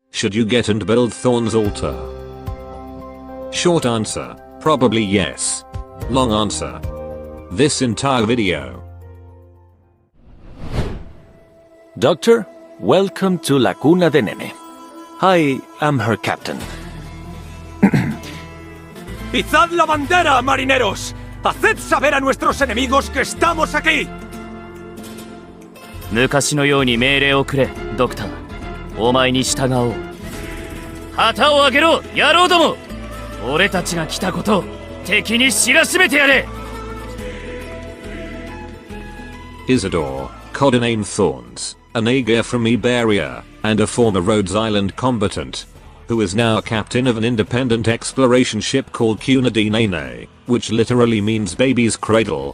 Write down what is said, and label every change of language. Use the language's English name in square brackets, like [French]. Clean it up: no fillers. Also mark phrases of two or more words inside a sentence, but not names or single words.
[English] should you get and build Thorns Altar? Short answer, probably yes. Long answer, this entire video. Doctor, welcome to La Cuna de Nene. I am her captain. [Spanish] ¡Izad la bandera, marineros! ¡Haced saber a nuestros enemigos que estamos aquí! [Japanese] 昔のように命令をくれ、ドクター。お前に従おう。旗を上げろ、野郎ども！俺たちが来たことを敵に知らしめてやれ！ [English] Isidore, codename Thorns, a Naga from Iberia, and a former Rhodes Island combatant, who is now a captain of an independent exploration ship called Cuna de Nene, which literally means baby's cradle.